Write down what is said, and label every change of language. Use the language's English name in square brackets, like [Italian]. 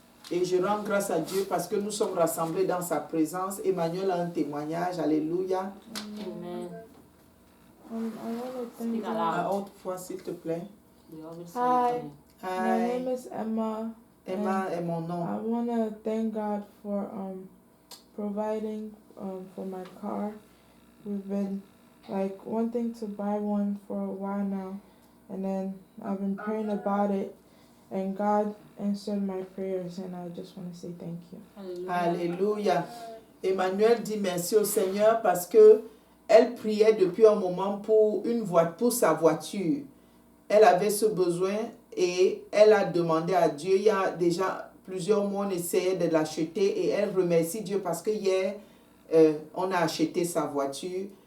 [French] Et je rends grâce à Dieu parce que nous sommes rassemblés dans sa présence. Emmanuel a un témoignage. Alléluia. Amen. [English] I want to thank Speak out God. loud. [French] À haute voix, s'il te plaît. [English] We always say Hi. it. My Hi. name is Emma. [French] Emma est mon nom. [English] I want to thank God for providing for my car. We've been wanting to buy one for a while now, and then I've been praying about it, and God answered my prayers, and I just want to say thank you. Hallelujah. [French] Alléluia. Emmanuel dit merci au Seigneur parce que elle priait depuis un moment pour sa voiture. Elle avait ce besoin et elle a demandé à Dieu. Il y a déjà plusieurs mois, on essayait de l'acheter et elle remercie Dieu parce que hier, on a acheté sa voiture.